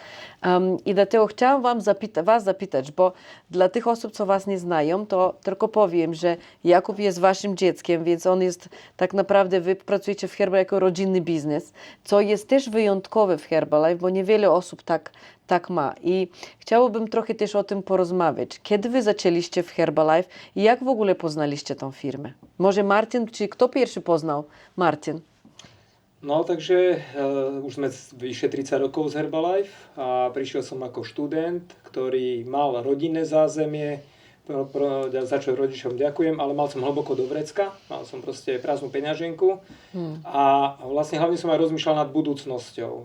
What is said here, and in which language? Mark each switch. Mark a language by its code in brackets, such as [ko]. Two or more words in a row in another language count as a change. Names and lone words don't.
[pl] I dlatego chciałam Was zapytać, bo dla tych osób, co Was nie znają, to tylko powiem, że Jakub jest Waszym dzieckiem, więc on jest tak naprawdę, Wy pracujecie w Herbalife jako rodzinny biznes, co jest też wyjątkowe w Herbalife, bo niewiele osób tak ma. I chciałabym trochę też o tym porozmawiać. Kiedy Wy zaczęliście w Herbalife i jak w ogóle poznaliście tą firmę? Może Martin, czy kto pierwszy poznał Martin? [sk] No, takže už sme vyše 30 rokov z Herbalife a prišiel som ako študent, ktorý mal rodinné zázemie, za čo rodičom ďakujem, ale mal som hlboko do vrecka, mal som proste prázdnu peňaženku a vlastne hlavne som aj rozmýšľal nad budúcnosťou.